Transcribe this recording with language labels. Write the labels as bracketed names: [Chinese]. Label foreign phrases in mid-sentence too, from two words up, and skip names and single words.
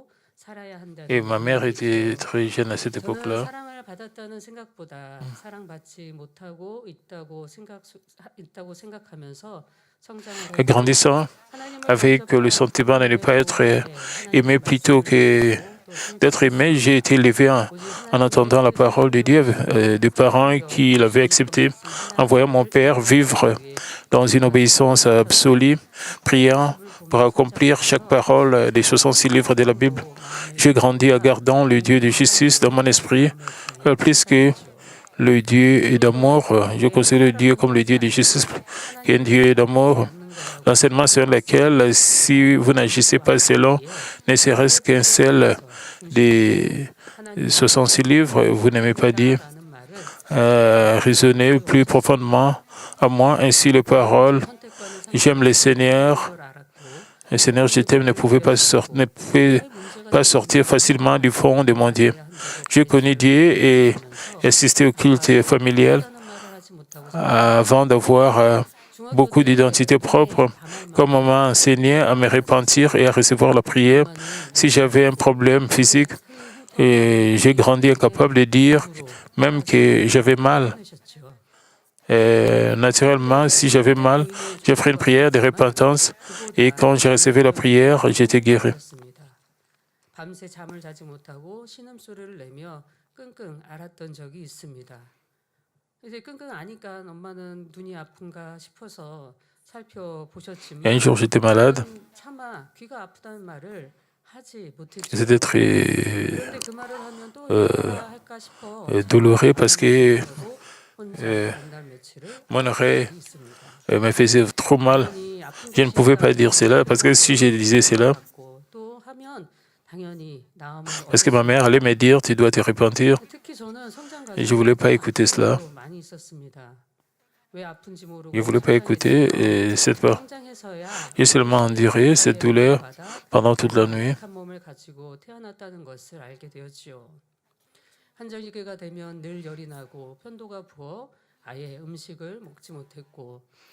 [French] Et ma mère était très jeune à cette [Korean] 저는 [French] époque-là. [Korean] 사랑을 받았다는 생각보다 사랑받지 못하고 있다고 생각하면서 성장을 [French] Et [Korean] 했고 [French] grandissant [Korean] 하나님을 [French] avec le [Korean] 범접한 [French] sentiment de ne pas être [Korean] 외로움에 하나님의 [French] aimé plutôt [Korean] 말씀을 [French] que [Korean] 듣고 또 [French] d'être aimé, [Korean] 순종했습니다. [French] j'ai été élevé [Korean] 오직 [French] en [Korean] 하나님의 [French] entendant la parole de Dieu, [Korean] 뜻을 [French] des parents [Korean] 오히려 [French] qui l'avaient [Korean] 열심히 [French] accepté, [Korean] 말씀 [French] en voyant mon [Korean] 하나하나를 [French] père vivre [Korean] 이루어가기 위해 [French] dans une obéissance absolue, priant [Korean] 말씀을 [French] pour [Korean] 보며 [French] accomplir chaque [Korean] 성장하면서 [French] parole des 66 livres de la Bible. [Korean] 사랑도 마음에 [French] J'ai grandi en [Korean] 품으니까 [French] gardant le Dieu de justice dans mon [Korean] 하나님도 [French] esprit, [Korean] 마음에 품고 [French] plus que [Korean] 살았지요. [French] le Dieu d'amour. Je [Korean] 하나님의 [French] considère Dieu comme [Korean] 허락을 [French] le [Korean] 하지 [French] Dieu de justice, [Korean] 않으면 [French] qui est un Dieu [Korean] 하나님을 따르지 [French] d'amour. [Korean] 않는 거라고 [French] L'enseignement selon lequel, si vous n'agissez pas selon ne serait-ce qu'un seul des 66 livres, vous n'aimez pas Dieu. [Korean] 라는 말은 [French] Raisonnez plus profondément à moi, ainsi les paroles. J'aime le Seigneur. Le Seigneur, je t'aime, ne pouvait pas sortir facilement du fond de mon Dieu. J'ai connu Dieu et assisté au culte familial avant d'avoir beaucoup d'identité propre, comme on m'a enseigné à me repentir et à recevoir la prière. Si j'avais un problème physique, et j'ai grandi incapable de dire même que j'avais mal. Naturellement, si j'avais mal, je ferais une prière de repentance et quand j'ai reçu la prière, j'étais guéri. [Korean] 밤새 잠을 자지 못하고 신음소리를 내며 끙끙 앓았던 적이 있습니다. 이제 끙끙 앓으니까 엄마는 눈이 아픈가 싶어서 살펴보셨지만 [French] Un jour, j'étais malade. [Korean] 차마 귀가 아프다는 말을 하지 못했죠. [French] C'était très [Korean] 그런데 그 말을 하면 또 이해가 할까 싶어 [French] douloureux parce que [Korean] 혼자 몇날 며칠을 [French] mon oreille [Korean] 있습니다. [French] me faisait trop mal. Je ne pouvais pas dire cela parce que si je disais cela, [Korean] 또 하면 당연히 나음을 [French] parce que ma mère allait me dire, tu dois te repentir. [Korean] 특히 저는 성장 [French] Et je ne voulais pas écouter cela. [Korean] 많이 있었습니다. 왜 아픈지 모르고 [French] Je ne voulais pas écouter cette peur. [Korean] 성장해서야 [French] J'ai seulement enduré cette douleur pendant toute la nuit. [Korean] 한 몸을 가지고 태어났다는 것을 알게 되었지요. 한절기가 되면 늘 열이 나고 편도가 부어 아예 음식을 먹지 못했고